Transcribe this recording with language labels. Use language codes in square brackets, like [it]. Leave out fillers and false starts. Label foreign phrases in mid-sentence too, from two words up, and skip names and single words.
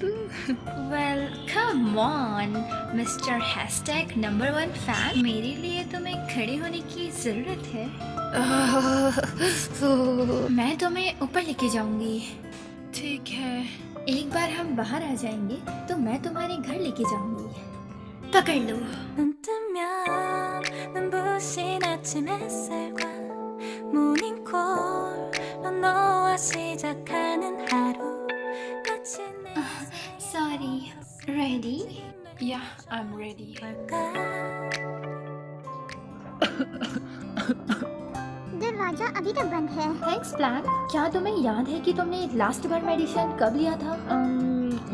[en] Well come on Mister Hashtag Number 1 fan, [hi] मेरे लिए तुम्हें खड़े होने की ज़रूरत है। मैं तुम्हें ऊपर लेके जाऊंगी। ठीक है, एक बार हम बाहर आ जाएंगे तो मैं तुम्हारे घर लेके जाऊंगी। पकड़ लो। [ko] 눈 뜨면 눈부신 아침 햇살과 모닝콜로 너와 시작하는 하루 마치 내 [en] sorry, ready? yeah I am ready. [ko] 걸까 [hi] दरवाजा अभी तक बंद है। [en] थैंक्स ब्लैक। [hi] क्या तुम्हें याद है कि तुमने लास्ट बार मेडिसिन कब लिया था?